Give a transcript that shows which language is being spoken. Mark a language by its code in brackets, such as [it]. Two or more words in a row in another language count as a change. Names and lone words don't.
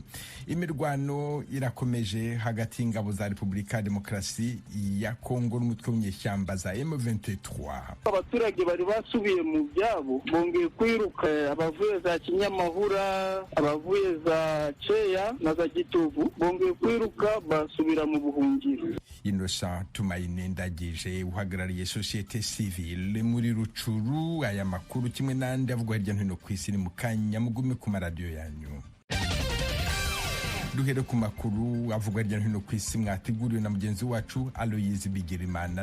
[rw] Imirwano irakomeje hagati y'ingabo za Repubulika ya Demokarasi ya Congo n'umutwe w'inyeshyamba za M23. Abaturage bari basubiye mu byabo bongeye kwiruka, abavuye za Kinyamahura, abavuye za Ceya na za Gitovu bongeye kwiruka basubira mu buhungiro. Innocent Tumayine Ndagije uhagarariye [fr] societe civile [rw] muri Rucuru. Aya makuru kimwe n'andi avugwa hirya no hino ku isi ni mu kanya, mugume ku maradiyo yanyu. Duhere ku makuru avugwa hirya no hino ku isi mwateguriwe na mugenzi wacu Aloyizi Bigirimana.